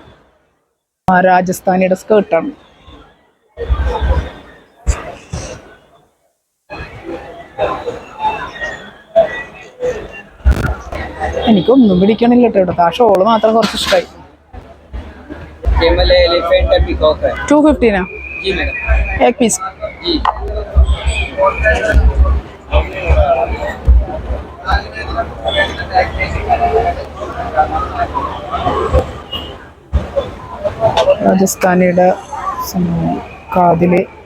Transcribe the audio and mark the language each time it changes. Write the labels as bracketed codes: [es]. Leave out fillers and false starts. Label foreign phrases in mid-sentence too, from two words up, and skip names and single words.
[ml] രാജസ്ഥാനിയുടെ സ്കേർട്ടാണ്. എനിക്കൊന്നും പിടിക്കണില്ല കേട്ടോ. ഇവിടുത്തെ ആ ഷോള് മാത്രം കുറച്ച് ഇഷ്ടമായി. [hi] 250 ना एक पीस. [ml] രാജസ്ഥാനിയുടെ കാതില്